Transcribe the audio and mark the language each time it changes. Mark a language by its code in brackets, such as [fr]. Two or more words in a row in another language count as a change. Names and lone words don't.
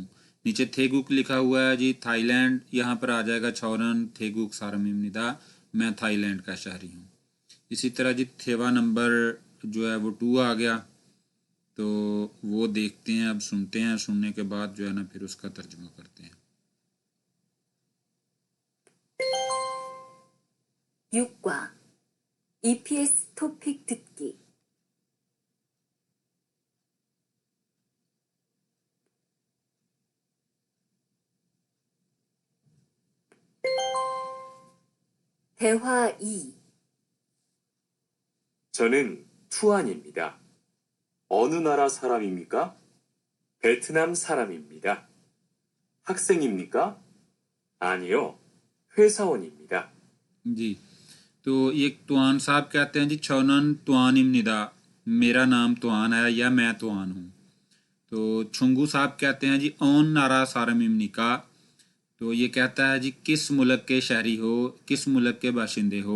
[ur] نیچے تھیگک لکھا ہوا ہے جی تھائی لینڈ، یہاں پر آ جائے گا [ko] 저는 태국 사람입니다, [ur] میں تھائی لینڈ کا شہری ہوں. اسی طرح جی تھیوا نمبر جو ہے وہ 2 آ گیا، تو وہ دیکھتے ہیں، اب سنتے ہیں، سننے کے بعد جو ہے نا پھر اس کا ترجمہ کرتے ہیں. [ko] 6과 EPS 토픽 듣기. 대화 2. 저는 투안입니다. 어느 나라 사람입니까? 베트남 사람입니다. 학생입니까? 아니요. 회사원입니다. [ur] جی، تو یہ توآن صاحب کہتے ہیں جی [ko] 저는 투안입니다, [ur] میرا نام توآن ہے یا میں توآن ہوں. تو چھنگو صاحب کہتے ہیں جی [ko] 어느 나라 사람입니까, [ur] تو یہ کہتا ہے جی کس ملک کے شہری ہو، کس ملک کے باشندے ہو.